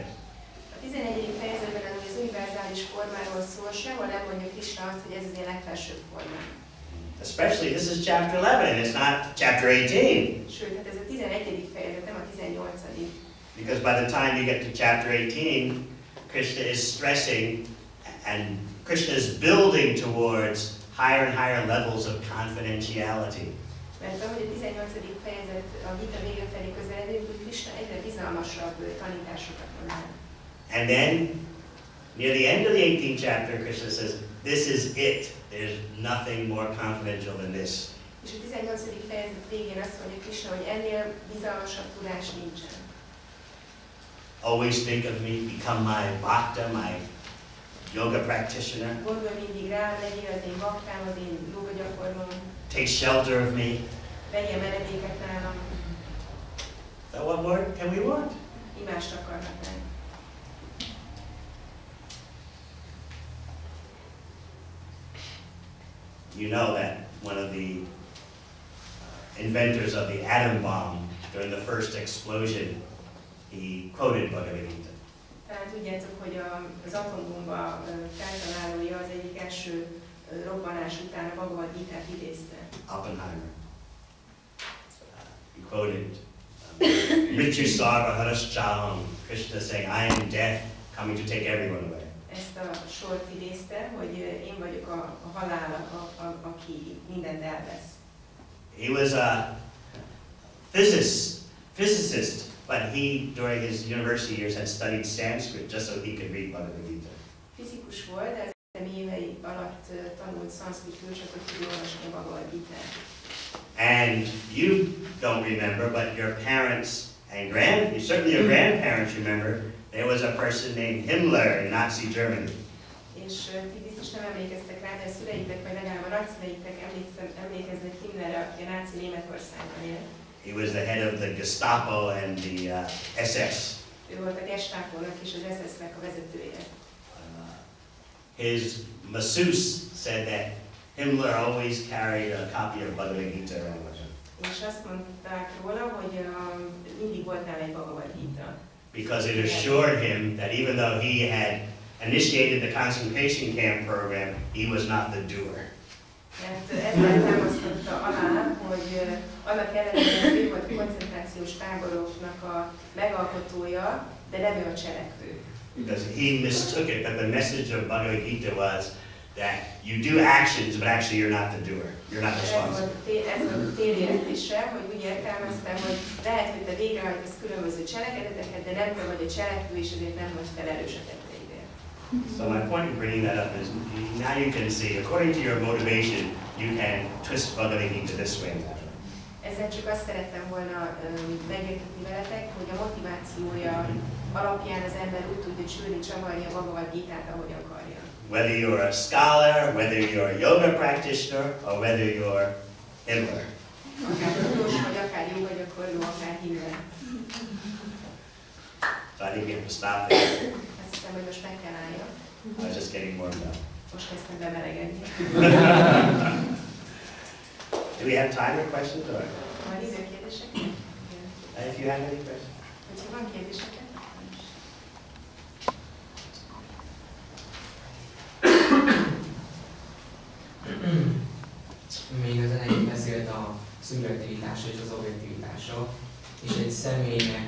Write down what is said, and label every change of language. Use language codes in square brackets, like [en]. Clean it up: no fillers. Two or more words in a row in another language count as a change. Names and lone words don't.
[hu] A 11. fejezetben, ami az univerzális formáról szól, sehol nem mondja Krishna azt, hogy ez az én legfelsőbb formám. [en] Especially, this is chapter 11, it's not chapter 18. [hu] Sőt, hát ez a 11. fejezet, nem a 18. [en] Because by the time you get to chapter 18, Krishna is stressing and Krishna is building towards higher and higher levels of confidentiality. [hu] Mert ahogy a 18. fejezet a vita vége felé közeledünk, hogy Krishna egyre bizalmasabb tanításokat mond. [en] And then, near the end of the 18th chapter, Krishna says, this is it. There's nothing more confidential than this. [hu] És a 18. fejezet végén azt mondja Krishna, hogy ennél bizalmasabb tudás nincsen. [en] Always think of me, become my bhakta, my yoga practitioner. [hu] Gondolj mindig rá, legyél az én baktám, az én joga gyakorlom. [en] Take shelter of me. [hu] Vegyél menedéket nálam. [en] So what more can we want? [hu] Mi mást akarhatnánk? [en] You know that one of the inventors of the atom bomb during the first explosion, he quoted Bhaktivedanta. [hu] Talán tudjátok, hogy az atombomba feltalálója az egyik első robbanás után a Bhagavad Gitát idézte. Oppenheimer. [en] He quoted [sa] Mrityu Sarva Haraschaham, [en] Krishna saying, I am death, coming to take everyone away. [hu] Ezt a sort idézte, hogy én vagyok a halál, aki mindent elvesz. [en] He was a physicist, but he, during his university years, had studied Sanskrit just so he could read Bhagavad Gita. [hu] Fizikus volt, de az egyetemi évei alatt tanult szanszkritül, csak hogy tudja olvasni a Bhagavad Gitát. [en] And you don't remember, but your parents and certainly your grandparents remember, there was a person named Himmler in Nazi Germany. [hu] És ti biztos nem emlékeztek rá, de a szüleitek, vagy legalább a nagyszüleitek emlékeznek Himmlerre, aki a náci Németországban élt. [en] He was the head of the Gestapo and the SS. [hu] Ő volt a Gestapónak és az SS-nek a vezetője. [en] His masseuse said that Himmler always carried a copy of Bhagavad Gita around with him. [hu] És azt mondták róla, hogy mindig volt nála egy Bhagavad Gita. [en] Because it assured him that even though he had initiated the concentration camp program, he was not the doer. [hu] Mert ezzel támasztotta alá, hogy annak ellenére, hogy ő volt a koncentrációs táboroknak a megalkotója, de nem ő a cselekvő. [en] Because he mistook it that the message of Bhagavad Gita was that you do actions, but actually you're not the doer. You're not responsible. [hu] Ez volt a téréletése, hogy úgy értelmeztem, hogy lehet, hogy te végrehajtasz különböző cselekedeteket, de nem te vagy a cselekvő, és ezért nem vagy felelős a tetteidért. [en] So my point in bringing that up is now you can see, according to your motivation, you can twist Bhagavad Gita this way and that way. [hu] Ezzel csak azt szerettem volna megértetni veletek, hogy a motivációja alapján az ember úgy tudja csülni, csavarni a Bhagavad Gitát, ahogy akarja. [en] Whether you're a scholar, whether you're a yoga practitioner, or whether you're Himmler. [hu] Akár tudós, vagy akár joga gyakorló, akár Himmler. [en] So I think we have to stop there. [hu] Azt hiszem, hogy most meg kell álljak. [en] I was just getting warmed up. [hu] Most kezdtem bemelegedni. [en] Do we have time for questions? Or? [hu] Van idő kérdésekre? [en] If you have any questions. [hu] Hogyha van kérdésekre? Még az elején beszélt a szubjektivitásról és az objektivitásról, és egy személynek